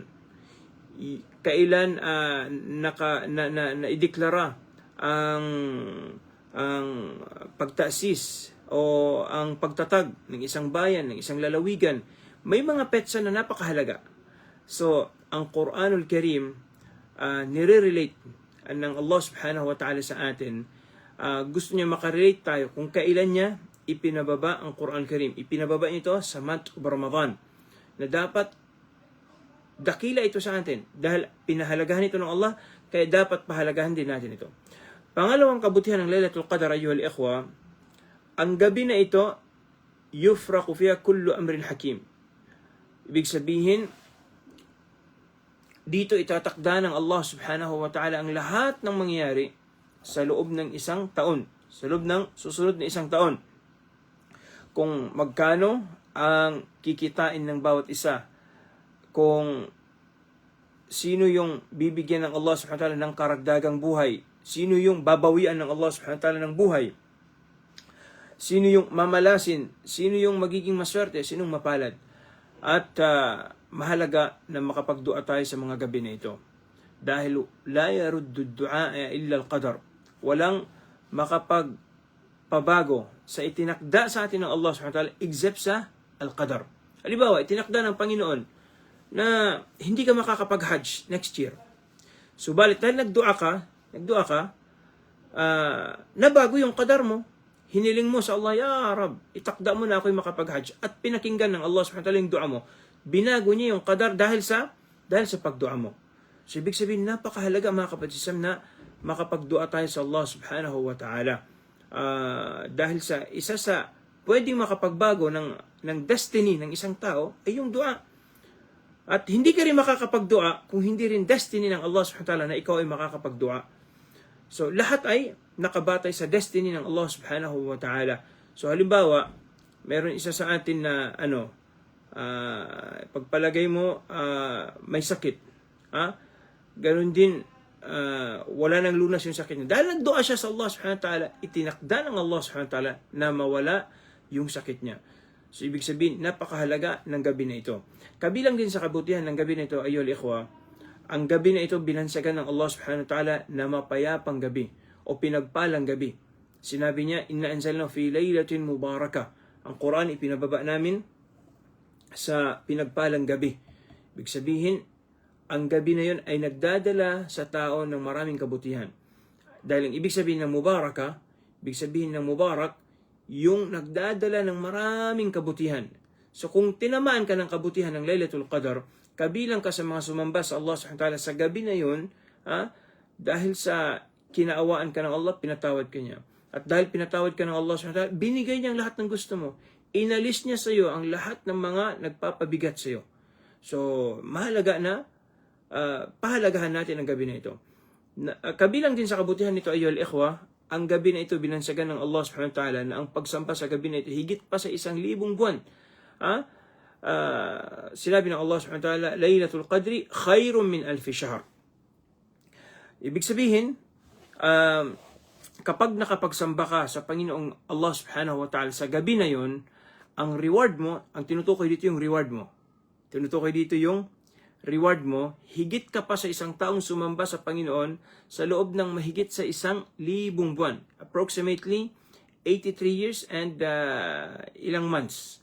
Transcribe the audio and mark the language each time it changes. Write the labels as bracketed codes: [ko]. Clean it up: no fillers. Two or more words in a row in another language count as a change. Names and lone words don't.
[tl] Kailan naideklara ang pagtasis o ang pagtatag ng isang bayan, ng isang lalawigan. May mga petsa na napakahalaga. So, ang Quranul Karim nire-relate ng Allah [ar] سبحانه وتعالى [tl] sa atin. Gusto niya makarelate tayo kung kailan niya ipinababa ang Quran Karim. Ipinababa ito sa [en] month of Ramadan [tl] na dapat dakila ito sa atin dahil pinahalagahan ito ng Allah, kaya dapat pahalagahan din natin ito. Pangalawang kabutihan ng Laylatul Qadr, [ar] أيها الإخوة, [tl] ang gabi na ito, [ar] يفرق فيها كل أمر حكيم. [tl] Ibig sabihin, dito itatakda ng Allah [ar] سبحانه وتعالى [tl] ang lahat ng mangyayari sa loob ng isang taon, sa loob ng susunod na isang taon. Kung magkano ang kikitain ng bawat isa, kung sino yung bibigyan ng Allah [ar] سبحانه وتعالى [tl] ng karagdagang buhay, sino yung babawian ng Allah [ar] سبحانه وتعالى [tl] ng buhay, sino yung mamalasin, sino yung magiging maswerte, sinong mapalad. At mahalaga na makapagdua tayo sa mga gabi na ito. [ar] Dahil لا يرد الدعاء إلا القدر. [tl] Walang makapagpabago sa itinakda sa atin ng Allah [ar] سبحانه وتعالى [tl] except sa al-qadar. Halimbawa, itinakda ng Panginoon na hindi ka makakapag-hajj [en] next year. [tl] Subalit dahil nagdua ka, nabago yung qadar mo. Hiniling mo sa Allah, Ya Rab, itakda mo na ako'y makapag-hajj. At pinakinggan ng Allah [ar] سبحانه وتعالى [tl] yung dua mo. Binago niya yung qadar dahil sa pagdua mo. So, ibig sabihin, napakahalaga mga kapatid na makapagdua tayo sa Allah [ar] سبحانه وتعالى. [tl] Dahil sa isa sa pwedeng makapagbago ng destiny ng isang tao ay yung dua. At hindi ka rin makakapagdua kung hindi rin destiny ng Allah [ar] سبحانه وتعالى [tl] na ikaw ay makakapagdua. So, lahat ay nakabatay sa destiny ng Allah [ar] سبحانه وتعالى. [tl] So, halimbawa, meron isa sa atin na pagpalagay mo may sakit. Ganon din, wala nang lunas yung sakit niya. Dahil nagdua siya sa Allah [ar] سبحانه وتعالى, [tl] itinakda ng Allah [ar] سبحانه وتعالى [tl] na mawala yung sakit niya. So, ibig sabihin, napakahalaga ng gabi na ito. Kabilang din sa kabutihan ng gabi na ito, [ar] أيها الإخوة, [tl] ang gabi na ito binansagan ng Allah [ar] سبحانه وتعالى [tl] na mapayapang gabi o pinagpalang gabi. Sinabi niya, [ar] إنا أنزلنا في ليلة مباركة. [tl] Ang Quran ipinababa namin sa pinagpalang gabi. Ibig sabihin, ang gabi na yun ay nagdadala sa tao ng maraming kabutihan. Dahil ang ibig sabihin ng mubarakah, ibig sabihin ng mubarak, yung nagdadala ng maraming kabutihan. So kung tinamaan ka ng kabutihan ng Laylatul Qadr, kabilang ka sa mga sumamba sa Allah subhanahu wa ta'ala sa gabi na yun, dahil sa kinaawaan ka ng Allah, pinatawad ka niya. At dahil pinatawad ka ng Allah [ar] سبحانه وتعالى, [tl] binigay niya ang lahat ng gusto mo. Inalis niya sa iyo ang lahat ng mga nagpapabigat sa iyo. So, mahalaga na pahalagahan natin ang gabi na ito. Kabilang din sa kabutihan nito, [ar] أيها الإخوة, [tl] ang gabi na ito binansagan ng Allah [ar] سبحانه وتعالى [tl] na ang pagsampa sa gabi na ito higit pa sa 1,000 buwan. Sinabi ng [ar] Allah سبحانه وتعالى، ليلة القدر خير من ألف شهر. [tl] Ibig sabihin, kapag nakapagsamba ka sa Panginoong Allah [ar] سبحانه وتعالى [tl] sa gabi na yon, ang reward mo, ang tinutukoy dito yung reward mo. Tinutukoy dito yung reward mo, higit ka pa sa isang taong sumamba sa Panginoon sa loob ng mahigit sa 1,000 buwan. [en] Approximately 83 years and ilang months.